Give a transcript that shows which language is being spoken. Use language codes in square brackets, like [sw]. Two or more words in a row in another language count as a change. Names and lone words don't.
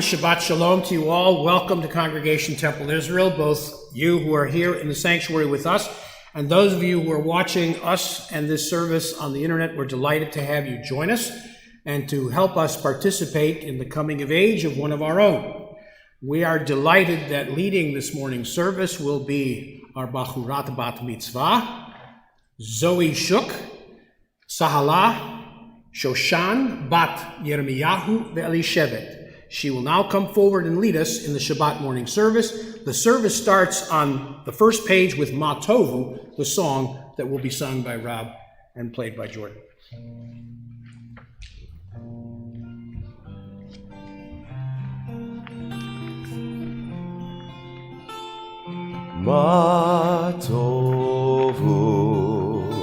[he] Shabbat shalom [en] to you all. Welcome to Congregation Temple Israel, both you who are here in the sanctuary with us and those of you who are watching us and this service on the internet. We're delighted to have you join us and to help us participate in the coming of age of one of our own. We are delighted that leading this morning's service will be our Bachurat Bat Mitzvah, Zoe Shuk, Sahala, Shoshan Bat Yirmiyahu Ve'elishevet. She will now come forward and lead us in the Shabbat morning service. The service starts on the first page with Ma Tovu, the song that will be sung by Rob and played by Jordan. [he] Ma tovu,